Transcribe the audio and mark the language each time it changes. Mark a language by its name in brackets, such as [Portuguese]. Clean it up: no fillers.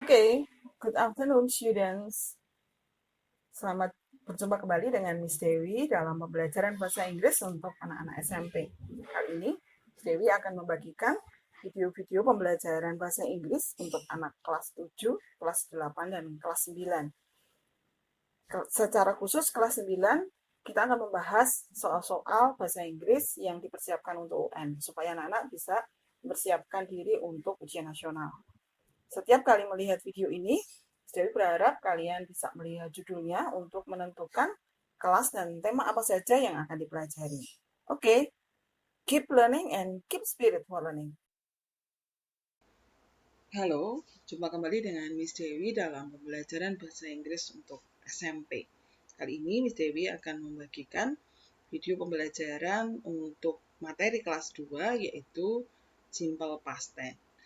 [English] Okay, good afternoon students. [Indonesian] Selamat berjumpa kembali dengan Miss Dewi dalam pembelajaran bahasa Inggris untuk anak-anak SMP. Kali ini, Miss Dewi akan membagikan video-video pembelajaran bahasa Inggris untuk anak kelas 7, kelas 8, dan kelas 9. Secara khusus kelas 9, kita akan membahas soal-soal bahasa Inggris yang dipersiapkan untuk UN, supaya anak-anak bisa mempersiapkan diri untuk ujian nasional. Setiap kali melihat video ini, Dewi berharap kalian bisa melihat judulnya untuk menentukan kelas dan tema apa saja yang akan dipelajari. [English] Oke, keep learning and keep spirit for learning. [Indonesian] Halo, jumpa kembali dengan Miss Dewi dalam pembelajaran bahasa Inggris untuk SMP. Kali ini Miss Dewi akan membagikan video pembelajaran untuk materi kelas 2 yaitu Simple Past Tense.